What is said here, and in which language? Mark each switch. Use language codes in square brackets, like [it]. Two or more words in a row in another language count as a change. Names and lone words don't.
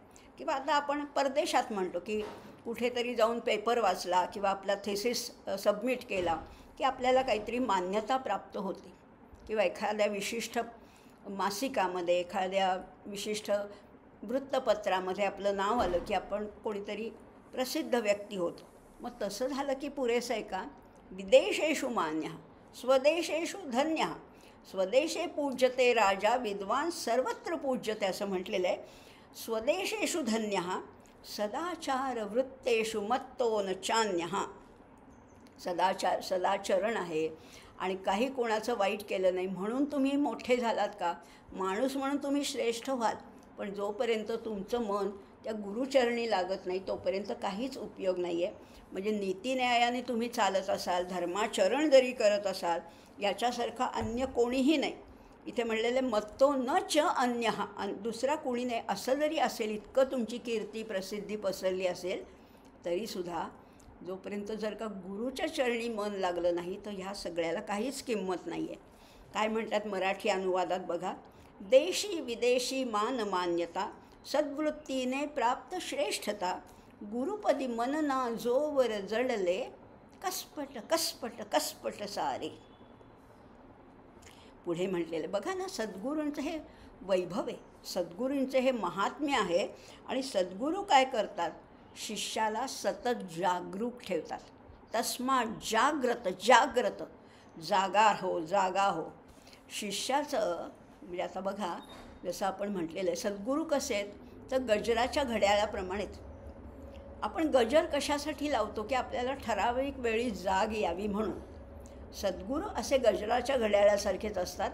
[mr] किंवा आता आपण परदेशात म्हणतो की कुठेतरी जाऊन पेपर वाचला किंवा आपला थेसिस सबमिट केला की आपल्याला काहीतरी मान्यता प्राप्त होते. किंवा एखाद्या विशिष्ट मासिकामध्ये, एखाद्या विशिष्ट वृत्तपत्रामध्ये आपलं नाव आलं की आपण कोणीतरी प्रसिद्ध व्यक्ती होतो. मग तसं झालं की पुरेसं आहे का? [sa] विदेशेषु मान्यः स्वदेशेषु धन्यः. स्वदेशे पूज्यते राजा विद्वान सर्वत्र पूज्यते [mr] असं म्हटलेलं आहे. [sa] स्वदेशेषु धन्यः सदाचार वृत्तेषु मत्तो न चान्यः. [mr] सदाचरण आहे आणि काही कोणाचं वाईट केलं नाही म्हणून तुम्ही मोठे झालात का? माणूस म्हणून तुम्ही श्रेष्ठ व्हाल, पण जोपर्यंत तुमचं मन त्या गुरुचरणी लागत नाही तोपर्यंत काहीच उपयोग नाही आहे. म्हणजे नीतिन्यायाने तुम्ही चालत असाल, धर्माचरण जरी करत असाल, याच्यासारखा अन्य कोणीही नाही. इथे म्हणलेले [sa] मत्तो न च अन्यः, [mr] दुसरा कोणी नाही असं जरी असेल, इतकं तुमची कीर्ती प्रसिद्धी पसरली असेल तरीसुद्धा जोपर्यंत जर का गुरुच्या चरणी मन लागलं नाही तर ह्या सगळ्याला काहीच किंमत नाही आहे. काय म्हणतात मराठी अनुवादात बघा, देशी विदेशी मान मान्यता, सद्वृत्तीने प्राप्त श्रेष्ठता, गुरुपदी मनना जोवर जडले, कसपट कसपट कसपट सारे. पुढे म्हटलेलं बघा ना, सद्गुरूंचं हे वैभव आहे, सद्गुरूंचं हे महात्म्य आहे. आणि सद्गुरू काय करतात? शिष्याला सतत जागरूक ठेवतात. [sa] तस्मात् जाग्रत जाग्रत, [mr] जागा हो, जागा हो. शिष्याचं म्हणजे आता बघा, जसं आपण म्हटलेलं आहे, सद्गुरू कसे आहेत तर गजराच्या घड्याळाप्रमाणेच. आपण गजर कशासाठी लावतो की आपल्याला ठराविक वेळी जाग यावी म्हणून. सद्गुरू असे गजराच्या घड्याळासारखेच असतात.